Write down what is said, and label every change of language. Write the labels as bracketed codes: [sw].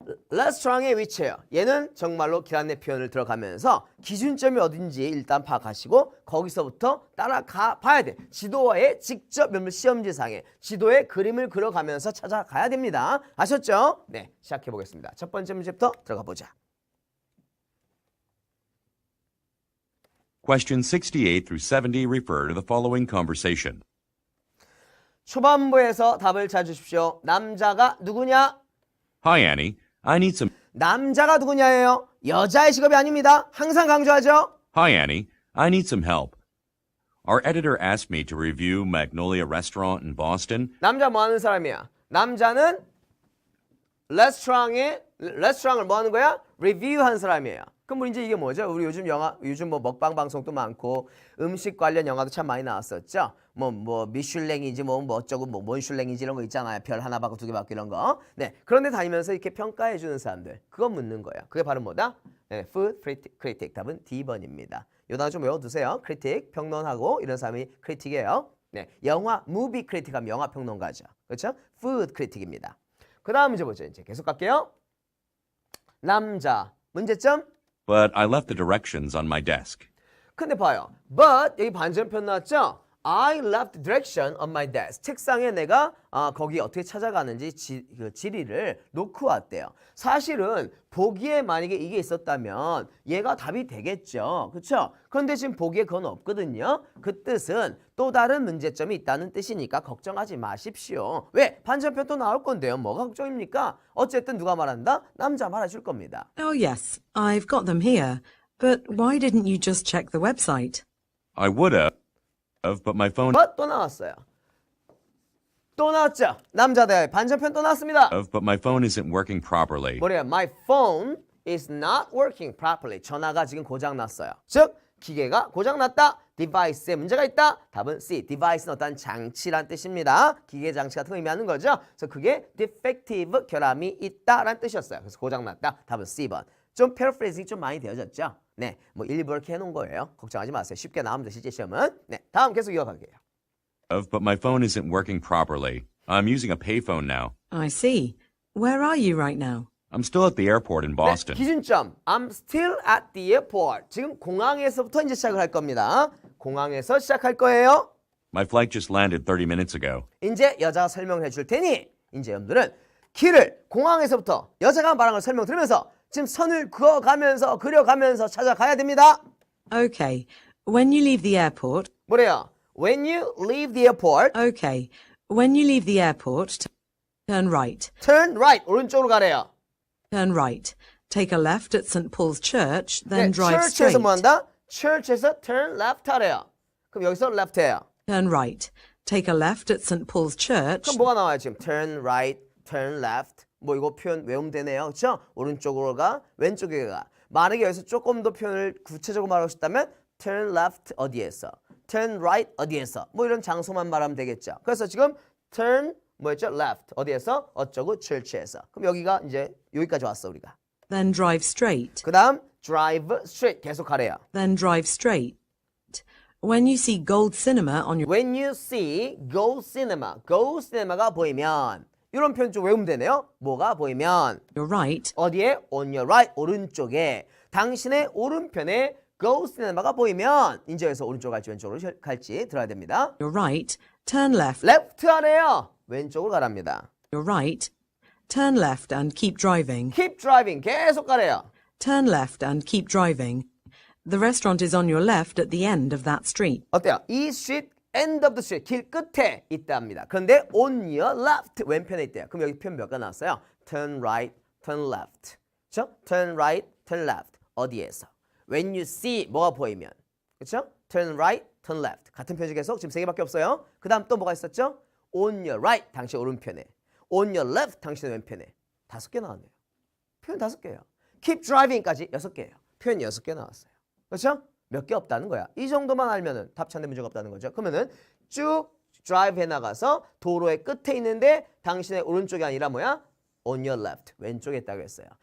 [ko] 레스토랑의 위치예요. 얘는 정말로 길 안내 표현을 들어가면서 기준점이 어딘지 일단 파악하시고 거기서부터 따라가 봐야 돼. 지도에 직접 시험지상에 지도에 그림을 그려가면서 찾아가야 됩니다. 아셨죠? 네, 시작해 보겠습니다. 첫 번째 문제부터 들어가 보자. [en] Questions 68 through 70 refer to the following conversation. [ko] 초반부에서 답을 찾으십시오. 남자가 누구냐? [en] Hi, Annie. I need some... [ko] 남자가 누구냐예요. 여자의 직업이 아닙니다. 항상 강조하죠. [en] Hi, Annie. I need some help. Our editor asked me to review Magnolia Restaurant in Boston. [ko] 남자 뭐 하는 사람이야? 남자는 레스토랑을 뭐 하는 거야? 리뷰하는 사람이에요. 그럼 이제 이게 뭐죠? 우리 요즘 뭐 먹방 방송도 많고 음식 관련 영화도 참 많이 나왔었죠. 뭐 미슐랭이지 뭐 어쩌고 뭐 몬슐랭이지 이런 거 있잖아요. 별 하나 받고 두 개 받고 이런 거. 네. 그런데 다니면서 이렇게 평가해 주는 사람들. 그거 묻는 거예요. 그게 바로 뭐다? 네, food critic. 답은 D번입니다. 요 단어 좀 외워두세요. critic, 평론하고 이런 사람이 critic이에요. 네. 영화 movie critic 하면 영화 평론가죠. 그렇죠? food critic입니다. 그 다음 문제 보죠. 이제 계속 갈게요. 남자. 문제점? [en] But I left the directions on my desk. [ko] 근데 봐요. But 여기 반전편 나왔죠? [en] I left direction on my desk. [ko] 책상에 내가 거기 어떻게 찾아가는지 그 지리를 놓고 왔대요. 사실은 보기에 만약에 이게 있었다면 얘가 답이 되겠죠. 그렇죠? 그런데 지금 보기에 그건 없거든요. 그 뜻은 또 다른 문제점이 있다는 뜻이니까 걱정하지 마십시오. 왜? 반전편 또 나올 건데요. 뭐가 걱정입니까? 어쨌든 누가 말한다? 남자 말해줄 겁니다. [en] Oh, yes, I've got them here. But why didn't you just check the website? I would have, but my phone [ko] 또 나왔어요. 또 나왔죠. 남자들 반전편 또 나왔습니다. [en] but my phone isn't working properly. [ko] 뭐래요? [en] My phone is not working properly. [ko] 전화가 지금 고장났어요. 즉 기계가 고장났다. device에 문제가 있다. 답은 C. device는 어떤 장치란 뜻입니다. 기계 장치 같은 거 의미하는 거죠. 그래서 그게 defective, 결함이 있다라는 뜻이었어요. 그래서 고장났다. 답은 C번. 좀 패러프레이징이 좀 많이 되어졌죠. 네, 뭐 일부러 이렇게 해놓은 거예요. 걱정하지 마세요. 쉽게 나오면 돼, 실제 시험은. 네, 다음 계속 이어갈게요. [en] But my phone isn't working properly. I'm using a payphone now. I see. Where are you right now? I'm still at the airport in Boston. [ko] 네, 기준점. [en] I'm still at the airport. [ko] 지금 공항에서부터 이제 시작을 할 겁니다. 공항에서 시작할 거예요. [en] My flight just landed 30 minutes ago. [ko] 이제 여자가 설명을 해줄 테니 이제 여러분들은 길을 공항에서부터 여자가 말한 걸 설명 들으면서 지금 선을 그려가면서 찾아가야 됩니다. [en] Okay. When you leave the airport. [ko] 뭐래요? [en] When you leave the airport, Okay. When you leave the airport, turn right. turn right. [ko] 오른쪽으로 가래요. [en] Turn right. Take a left at St. Paul's Church, then [ko] 네, [en] drive [ko] church에서 [en] straight. [ko] 뭐 한다? church에서 turn left 하래요. 그럼 여기서 left 해요. [en] Turn right. Take a left at St. Paul's Church. [ko] 그럼 뭐가 나와요 지금? turn right, turn left. 뭐 이거 표현 외우면 되네요. 그렇죠? 오른쪽으로 가, 왼쪽에 가. 만약에 여기서 조금 더 표현을 구체적으로 말하고 싶다면 [en] turn left [ko] 어디에서? turn right 어디에서? 뭐 이런 장소만 말하면 되겠죠. 그래서 지금 turn 뭐였죠? left 어디에서? 어쩌고 church에서. 그럼 여기가 이제 여기까지 왔어 우리가. [en] Then drive straight. [ko] 그 다음 [en] drive straight [ko] 계속 가래요. [en] Then drive straight. When you see Gold Cinema on your When you see go cinema [ko] 가 보이면 이런 표현 좀 외우면 되네요. 뭐가 보이면 [en] right, [ko] 어디에? [en] on your right [ko] 오른쪽에 당신의 오른편에 go cinema가 보이면 이제 여기서 오른쪽 갈지 왼쪽으로 갈지 들어야 됩니다. [en] your right, turn left. [ko] left 하래요. 왼쪽으로 가랍니다. [en] Your right, turn left and keep driving. keep driving [ko] 계속 가래요. [en] Turn left and keep driving. The restaurant is on your left at the end of that street. [ko] 어때요? 이 street [en] end of the street [ko] 길 끝에 있답니다. 그런데 [en] on your left [ko] 왼편에 있대요. 그럼 여기 표현 몇 가 나왔어요? [en] turn right, turn left. [ko] 그렇죠? [en] turn right, turn left. [ko] 어디에서? [en] when you see [ko] 뭐가 보이면. 그렇죠? [en] turn right, turn left. [ko] 같은 표현이 계속 지금 세 개밖에 없어요. 그다음 또 뭐가 있었죠? [en] on your right [ko] 당신 오른편에. [en] on your left [ko] 당신 왼편에. 5개 나왔네요. 표현 5개예요. [en] keep driving [ko] 까지 6개예요. 표현 6개 나왔어요. 그렇죠? 몇 개 없다는 거야. 이 정도만 알면은 답찬데 문제가 없다는 거죠. 그러면은 쭉 드라이브 해 나가서 도로의 끝에 있는데 당신의 오른쪽이 아니라 뭐야? [en] on your left. [ko] 왼쪽에 있다고 했어요.